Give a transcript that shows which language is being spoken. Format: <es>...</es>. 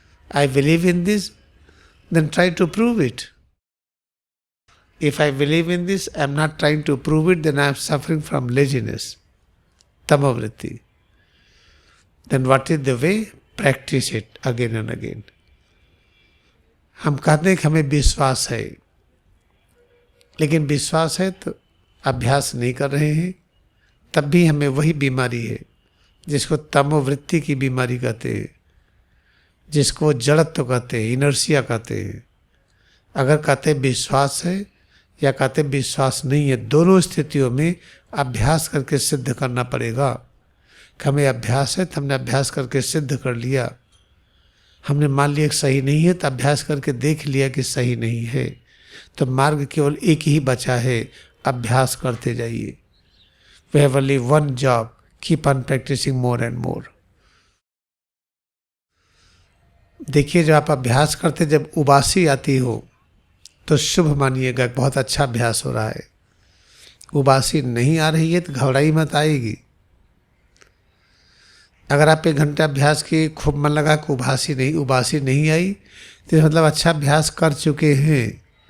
<en>I believe in this, then try to prove it. If I believe in this, I am not trying to prove it, then I am suffering from laziness, tamavritti. Then what is the way? Practice it again and again.</en> <hi>हम कहते हैं कि हमें विश्वास है, लेकिन विश्वास है तो अभ्यास नहीं कर रहे हैं, तब भी हमें वही बीमारी है जिसको तमोवृत्ति की बीमारी कहते हैं, जिसको जड़त्व कहते हैं, इनर्शिया कहते हैं। अगर कहते विश्वास है या कहते विश्वास नहीं है, दोनों स्थितियों में अभ्यास करके सिद्ध करना पड़ेगा कि हमें अभ्यास है, तो हमने अभ्यास करके सिद्ध कर लिया। हमने मान लिया कि सही नहीं है तो अभ्यास करके देख लिया कि सही नहीं है, तो मार्ग केवल एक ही बचा है, अभ्यास करते जाइए।</hi> <en>We have only one job, keep on practicing more and more.</en> <hi>देखिए, जब आप अभ्यास करते, जब उबासी आती हो तो शुभ मानिएगा, बहुत अच्छा अभ्यास हो रहा है। उबासी नहीं आ रही है तो घबराई मत, आएगी। अगर आप 1 घंटा अभ्यास किए, खूब मन लगा कि उबासी नहीं आई, तो मतलब अच्छा अभ्यास कर चुके हैं।</hi>